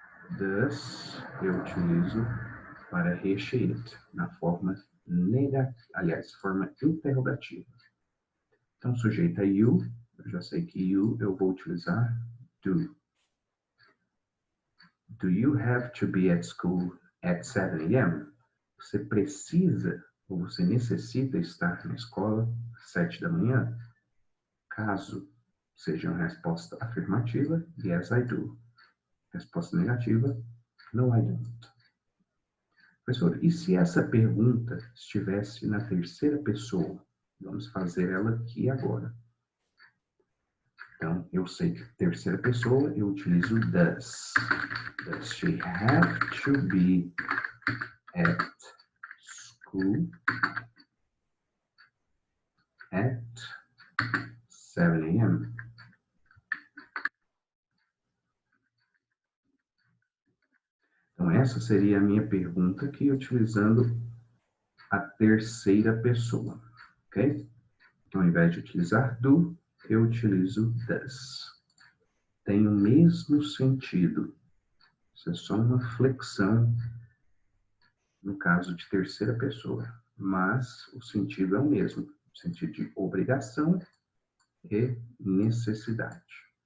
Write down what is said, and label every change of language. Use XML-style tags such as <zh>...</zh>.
<pt>Does, eu utilizo para he, she, it, na forma negativa, aliás, forma interrogativa. Então, sujeito é you, eu já sei que you eu vou utilizar do.</pt> <en>Do you have to be at school at 7 a.m.?</en> <pt>Você precisa ou você necessita estar na escola às 7 da manhã? Caso seja uma resposta afirmativa,</pt> <en>yes, I do.</en> <pt>Resposta negativa,</pt> <en>no, I don't.</en> <pt>Professor, e se essa pergunta estivesse na terceira pessoa? Vamos fazer ela aqui agora. Então, eu sei que terceira pessoa, eu utilizo does.</pt> <en>Does she have to be at school at 7 a.m.?</en> <pt>Então, essa seria a minha pergunta aqui, utilizando a terceira pessoa, ok? Então, ao invés de utilizar do, eu utilizo does. Tem o mesmo sentido. Isso é só uma flexão no caso de terceira pessoa, mas o sentido é o mesmo, o sentido de obrigação e necessidade.</pt>